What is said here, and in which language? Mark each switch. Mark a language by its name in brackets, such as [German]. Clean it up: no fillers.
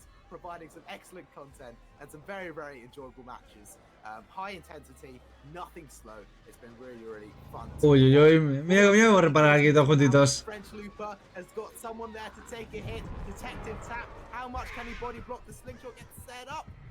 [English] providing some excellent content and some very enjoyable matches. High intensity, nothing slow. It's been really fun. [Spanish] Uy, mira, voy a reparar aquí todos juntitos. [English] French Looper has got someone there to take a hit. Detective tap. How much can he body block? The slingshot gets set up.